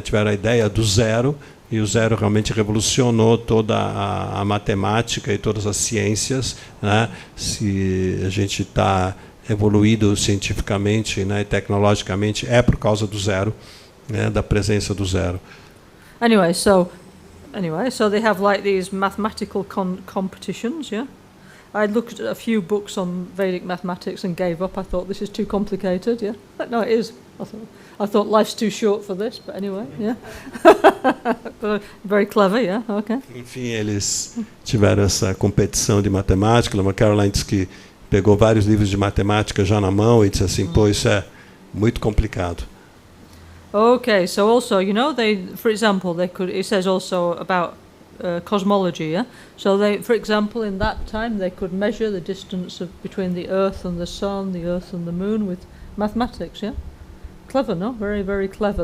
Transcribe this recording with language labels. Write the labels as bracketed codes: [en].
[pt] Tiveram a ideia do zero, e o zero realmente revolucionou toda a matemática e todas as ciências, né? Se a gente está evoluído cientificamente, né, e tecnologicamente, é por causa do zero, né, da presença do zero. [en] Anyway, so they have like these mathematical competitions, yeah? I looked at a few books on Vedic mathematics and gave up. I thought this is too complicated, yeah? But no, it is. I thought life's too short for this, but anyway, yeah. But very clever, yeah, okay. [pt] Enfim, eles tiveram essa competição de matemática. Lama Caroline disse que pegou vários livros de matemática já na mão e disse assim, pô, isso é muito complicado. [en] Okay, so also, you know, for example, it says also about cosmology, yeah? So for example, in that time, they could measure the distance between the Earth and the Sun, the Earth and the Moon with mathematics, yeah? Clever, no? Very, very clever.